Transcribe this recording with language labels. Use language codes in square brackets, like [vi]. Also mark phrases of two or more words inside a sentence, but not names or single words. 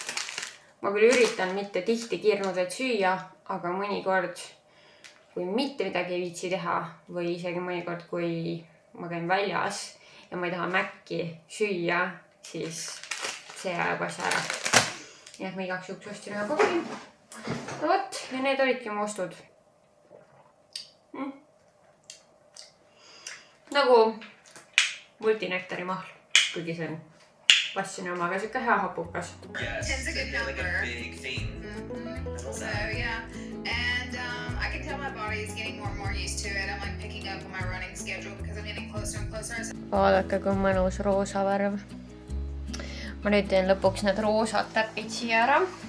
[et] Ma küll üritan mitte tihti kiirnuudleid süüa, aga mõnikord, kui mitte midagi ei viitsi teha või isegi mõnikord, kui ma käin väljas ja ma ei taha mäkki süüa, siis see ajab asja ära. Nii et ma igaks juhuks ostsin ühe paki. No võt, ja need olidki mu ostud. Nagu multinektari mahl, kuigi see on passioni omaga siuke hea hapukas. [en] 10's a good number. Big thing. So yeah, and I can tell my body is getting more and more used to it. I'm like picking up on my running schedule because I'm getting closer and closer. [et] Vaadake, kui mõnus roosa värv. Ma nüüd teen lõpuks need roosad täpid siia ära.